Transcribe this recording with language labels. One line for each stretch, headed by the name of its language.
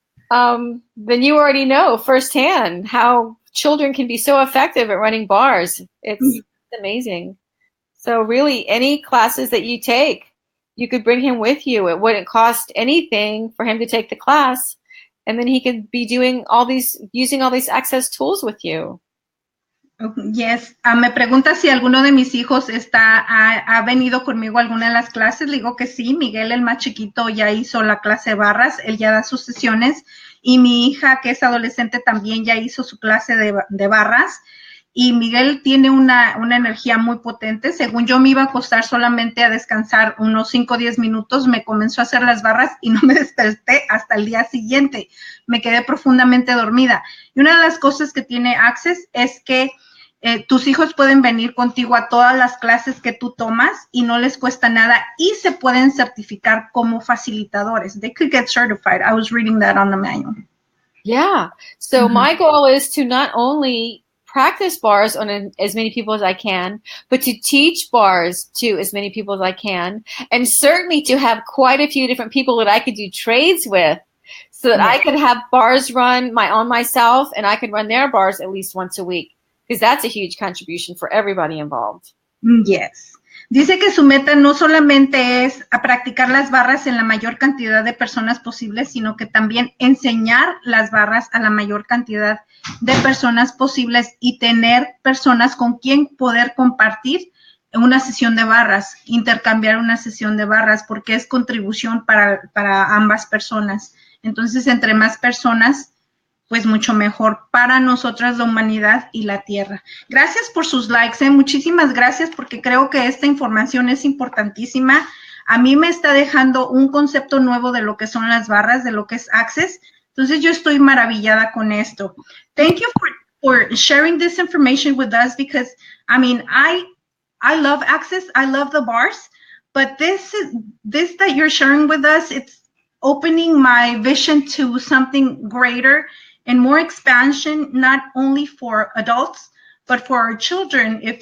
English: So, then you already know firsthand how children can be so effective at running bars. It's amazing. So really, any classes that you take, you could bring him with you. It wouldn't cost anything for him to take the class. And then he could be using all these Access tools with you. Yes.
Spanish: Me pregunta si alguno de mis hijos ha venido conmigo a alguna de las clases. Le digo que sí. Miguel, el más chiquito, ya hizo la clase de barras. Él ya da sus sesiones. Y mi hija, que es adolescente, también ya hizo su clase de barras. Y Miguel tiene una energía muy potente. Según yo me iba a acostar solamente a descansar unos 5 o 10 minutos, me comenzó a hacer las barras y no me desperté hasta el día siguiente. Me quedé profundamente dormida. Y una de las cosas que tiene Access es que tus hijos pueden venir contigo a todas las clases que tú tomas y no les cuesta nada y se pueden certificar como facilitadores.
English: They could get certified. I was reading that on the manual. Yeah. So my goal is to not only practice bars on as many people as I can, but to teach bars to as many people as I can, and certainly to have quite a few different people that I could do trades with, so that I could have bars run on myself, and I could run their bars at least once a week, because that's a huge contribution for everybody involved. Yes.
Spanish: Dice que su meta no solamente es a practicar las barras en la mayor cantidad de personas posibles, sino que también enseñar las barras a la mayor cantidad de personas posibles y tener personas con quien poder compartir una sesión de barras, intercambiar una sesión de barras, porque es contribución para ambas personas. Entonces, entre más personas, pues mucho mejor para nosotras, la humanidad y la tierra. Gracias por sus likes, muchísimas gracias, porque creo que esta información es importantísima. A mí me está dejando un concepto nuevo de lo que son las barras, de lo que es Access. Entonces yo estoy maravillada con esto.
English: Thank you for sharing this information with us, because I mean, I love Access, I love the bars, but this that you're sharing with us, it's opening my vision to something greater and more expansion, not only for adults, but for our children.